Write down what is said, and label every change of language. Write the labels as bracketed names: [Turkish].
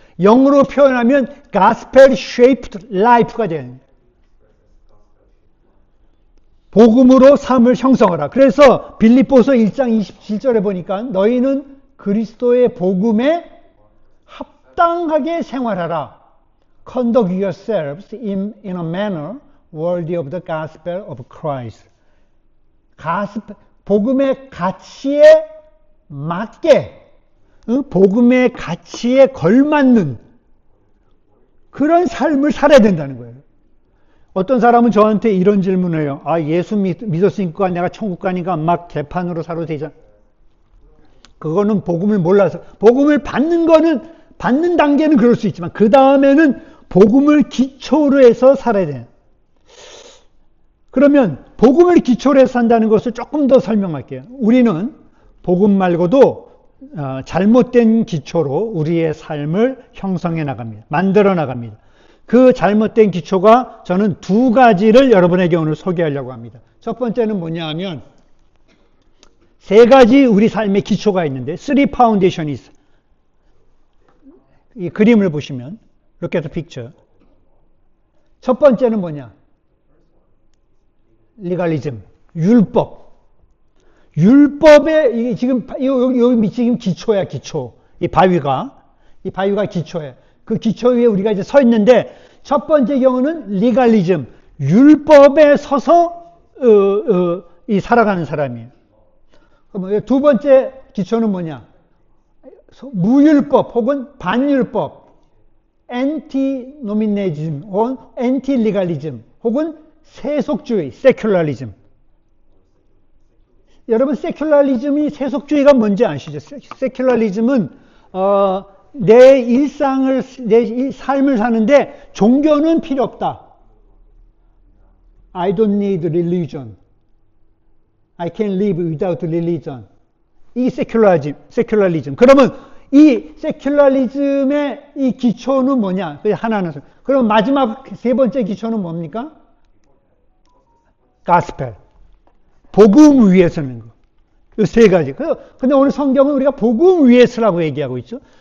[Korean] 영어로 표현하면 [English] gospel shaped life [Korean] 가 되는 거예요. 복음으로 삶을 형성하라. 그래서 빌립보서 1장 27절에 보니까 너희는 그리스도의 복음에 합당하게 생활하라. [English] Conduct yourselves in a manner worthy of the gospel of Christ. [Korean] 복음의 가치에 맞게, 복음의 가치에 걸맞는 그런 삶을 살아야 된다는 거예요. 어떤 사람은 저한테 이런 질문을 해요. 예수 믿었으니까 내가 천국 가니까 막 개판으로 살아도 되잖아. 그거는 복음을 몰라서. 복음을 받는 단계는 그럴 수 있지만 그 다음에는 복음을 기초로 해서 살아야 돼요. 그러면 복음을 기초로 해서 산다는 것을 조금 더 설명할게요. 우리는 복음 말고도 잘못된 기초로 우리의 삶을 형성해 나갑니다. 만들어 나갑니다. 그 잘못된 기초가 저는 두 가지를 여러분에게 오늘 소개하려고 합니다. 첫 번째는 뭐냐 하면 세 가지 우리 삶의 기초가 있는데 [English] three foundations [Korean] 있어요. 이 그림을 보시면 [English] look at the picture. [Korean] 첫 번째는 뭐냐? 리갈리즘, 율법의 지금 여기 지금 기초야, 기초. 이 바위가 기초예요. 그 기초 위에 우리가 이제 서 있는데 첫 번째 경우는 리갈리즘, 율법에 서서 이 살아가는 사람이에요. 그럼 두 번째 기초는 뭐냐? 무율법 혹은 반율법, 엔티노미네즘 혹은 엔티리갈리즘 혹은 세속주의, 세큘러리즘. 여러분, 세큘러리즘이 세속주의가 뭔지 아시죠? 세큘러리즘은 내 일상을, 내 삶을 사는데 종교는 필요 없다. [English] I don't need religion. I can live without religion. [Korean] 이 세큘러리즘. 그러면 이 세큘러리즘의 이 기초는 뭐냐? 하나는. 그럼 마지막 세 번째 기초는 뭡니까? 가스펠. 복음 위에 서는 거. 이 세 가지. 근데 오늘 성경은 우리가 복음 위에 서라고 얘기하고 있죠.